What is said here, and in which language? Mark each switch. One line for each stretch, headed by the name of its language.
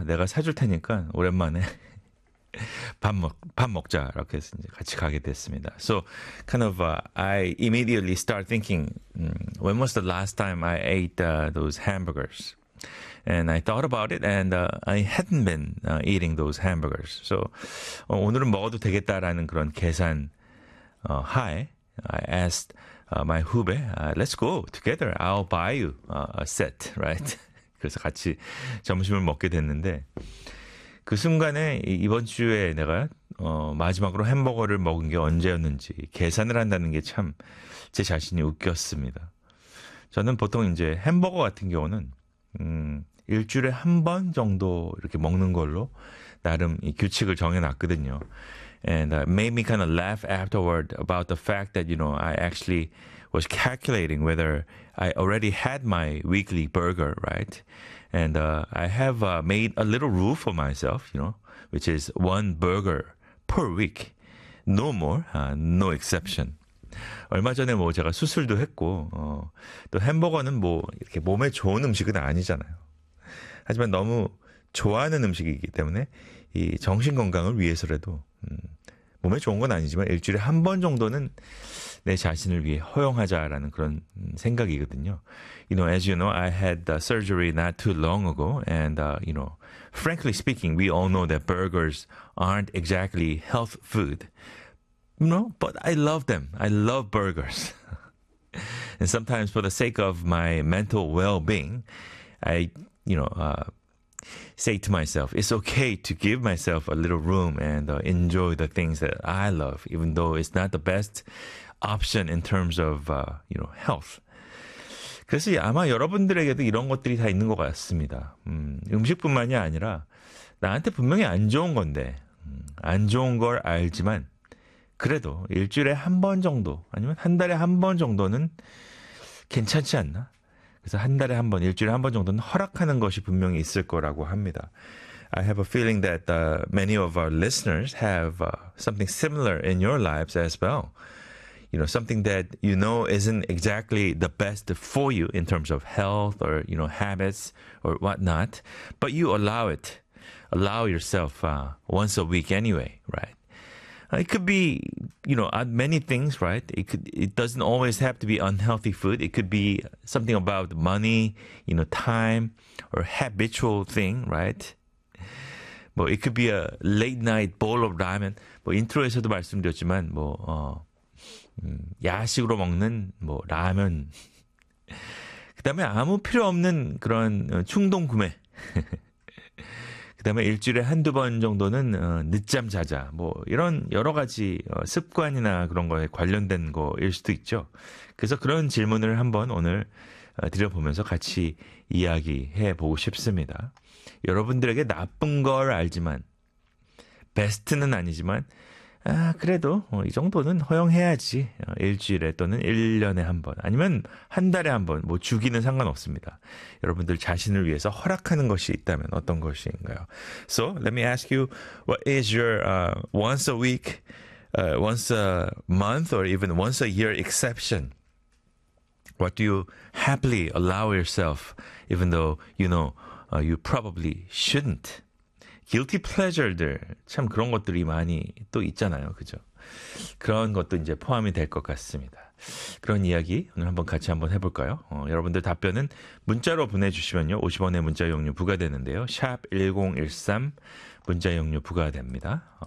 Korean: 내가 사줄 테니까 오랜만에 밥 먹자. 이렇게 해서 이제 같이 가게 됐습니다.
English: So kind of I immediately start thinking, when was the last time I ate those hamburgers? And I thought about it, and I hadn't been eating those hamburgers. So
Korean: 오늘은 먹어도 되겠다라는 그런 계산 하에
English: I asked my 후배, let's go together. I'll buy you a set, right?
Korean: 그래서 같이 점심을 먹게 됐는데 그 순간에 이번 주에 내가 마지막으로 햄버거를 먹은 게 언제였는지 계산을 한다는 게참제 자신이 웃겼습니다. 저는 보통 이제 햄버거 같은 경우는 일주일에 한번 정도 이렇게 먹는 걸로 나름 이 규칙을 정해놨거든요.
English: And made me kind of laugh afterward about the fact that, you know, I actually was calculating whether I already had my weekly burger, right? And I have made a little rule for myself, you know, which is one burger per week. No more, no exception.
Korean: 얼마 전에 뭐 제가 수술도 했고, 또 햄버거는 뭐 이렇게 몸에 좋은 음식은 아니잖아요. 하지만 너무 좋아하는 음식이기 때문에 이 정신 건강을 위해서라도, 몸에 좋은 건 아니지만 일주일에 한번 정도는 내 자신을 위해 허용하자라는 그런 생각이거든요.
English: You know, as you know, I had surgery not too long ago, and you know, frankly speaking, we all know that burgers aren't exactly health food. You know, but I love them. I love burgers. And sometimes, for the sake of my mental well-being, I, you know, say to myself, it's okay to give myself a little room and enjoy the things that I love, even though it's not the best option in terms of, you know, health.
Korean: 그래서 아마 여러분들에게도 이런 것들이 다 있는 것 같습니다. 음식뿐만이 아니라 나한테 분명히 안 좋은 건데, 안 좋은 걸 알지만, 그래도 일주일에 한번 정도, 아니면 한 달에 한번 정도는 괜찮지 않나? 그래서 한 달에 한 번, 일주일에 한번 정도는 허락하는 것이 분명히 있을 거라고 합니다.
English: I have a feeling that many of our listeners have something similar in your lives as well. You know, something that you know isn't exactly the best for you in terms of health or, you know, habits or whatnot, but you allow it, allow yourself once a week anyway, right? It could be, you know, many things, right? It doesn't always have to be unhealthy food. It could be something about money, you know, time or habitual thing, right?
Korean: 뭐,
English: it could be a late night bowl of ramen.
Korean: 뭐, 인트로에서도 말씀드렸지만, 뭐, 야식으로 먹는 뭐 라면. 그다음에 아무 필요 없는 그런 충동 구매. 그다음에 일주일에 한두 번 정도는 늦잠 자자. 뭐 이런 여러 가지 습관이나 그런 거에 관련된 거일 수도 있죠. 그래서 그런 질문을 한번 오늘 드려보면서 같이 이야기해 보고 싶습니다. 여러분들에게 나쁜 걸 알지만 베스트는 아니지만 아, 그래도 이 정도는 허용해야지. 일주일에 또는 1년에 한 번, 아니면 한 달에 한 번, 뭐 주기는 상관없습니다. 여러분들 자신을 위해서 허락하는 것이 있다면 어떤 것인가요?
English: So, let me ask you, what is your once a week, once a month, or even once a year exception? What do you happily allow yourself, even though you know you probably shouldn't? Guilty pleasure들.
Korean: 참 그런 것들이 많이 또 있잖아요. 그죠? 그런 것도 이제 포함이 될것 같습니다. 그런 이야기 오늘 한번 같이 한번 해볼까요? 여러분들 답변은 문자로 보내주시면요. 50원의 문자 이용료 부과되는데요. 샵 1013 문자 이용료 부과됩니다.